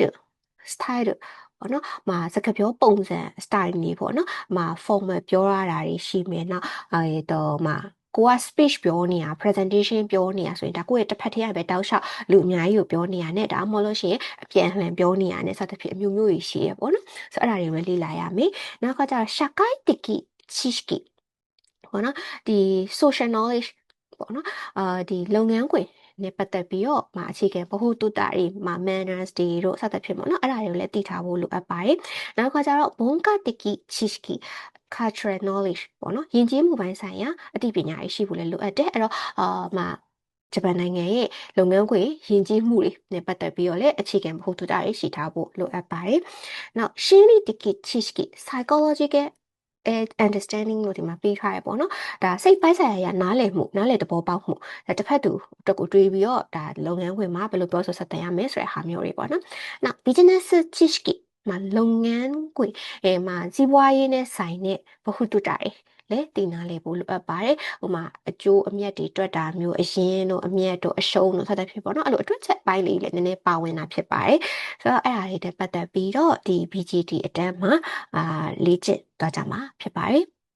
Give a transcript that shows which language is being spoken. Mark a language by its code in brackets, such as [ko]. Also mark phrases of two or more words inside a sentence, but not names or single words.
[my] ပေါ့နော်စကားပြောပုံစံ style နေပေါ့နော်formal ပြောရတာတွေရှိမယ်နော်ကိုက speech ပြောနေတာ presentation ပြောနေတာဆိုရင်ဒါကိုယ့်ရဲ့တစ်ဖက်ထဲကပဲတောက်လျှောက်လူအများကြီးကိုပြောနေရနဲ့ဒါမှမဟုတ်လို့ရှိရင်အပြန်အလှန်ပြောနေရနဲ့စသဖြင့်အမျိုးမျိုးကြီးရှိရပေါ့နော်ဆိုတော့အဲ့ဒါတွေပဲလေ့လာရမယ်နော က်ကကျတော့ [ja] 社会的知識 [my] ပေါ့နော်ဒီ [en] social knowledge [my] ပေါ့နော်ဒီလုပ်ငန်းခွင်နဲ့ပတ်သက်ပြီးတော့အခြေခံဗဟုသုတတွေmanners တွေတို့စသဖြင့်ပေါ့နော်အဲ့ဒါတွေကိုလည်းသိထားဖို့လိုအပ်ပါတယ်နောက်ကျတော့文化的知識 [en] cultural knowledge [my] ပေါ့နော်ယဉ်ကျေးမှုပိုင်းဆိုင်ရာအသိပညာတွေရှိဖို့လည်းလိုအပ်တယ်အဲ့တော့ဂျပန်နိုင်ငံရဲ့လုပ်ငန်းခွင်ယဉ်ကျေးမှုတွေနဲ့ပတ်သက်ပြီးတော့လည်းအခြေခံဗဟုသု တတွေရှိထားဖို့လိုအပ်ပါတယ်။နောက် [ja] 心理的知識 [en] psychological understanding [my] လို့ဒီမှာပေးထားရပေါ့နော်ဒါစိတ်ပိုင်းဆိုင်ရာနား လည်သဘောပေါက်မှုဒါတစ်ဖက်သူအတွက်ကိုတွေးပြီးတော့ဒါလုပ်ငန်းခွင်မှာဘယ်လိုပြောဆိုဆက်သွယ်ရမလဲဆိုတဲ့ဟာမျိုးတွေပေါ့နော်နောက် business 知識လုပ်ငန်းခွင်စီးပွားရေးနဲ့ဆိုင်တဲ့ဗဟုသုတတွေလဲတည်နာလေဖို့လိုအပ်ပါတယ်ဟိုမှာအကျိုးအမြတ်တွေတွက်တာမျိုးအရင်တို့အမြတ်တို့အရှုံးတို့စသဖြင့်ပေါ့နော်အဲ့လိုအတွက်ချက်ပိုင်းလေးလည်းနည်းနည်းပါဝင်တာဖြစ်ပါတယ်ဆိုတော့အဲ့ဒါလေးတွေပတ်သက်ပြီးတော့ဒီ BGT အတန်းမှာလေ့ကျင့်သွားကြမှာဖြစ်ပါတယ်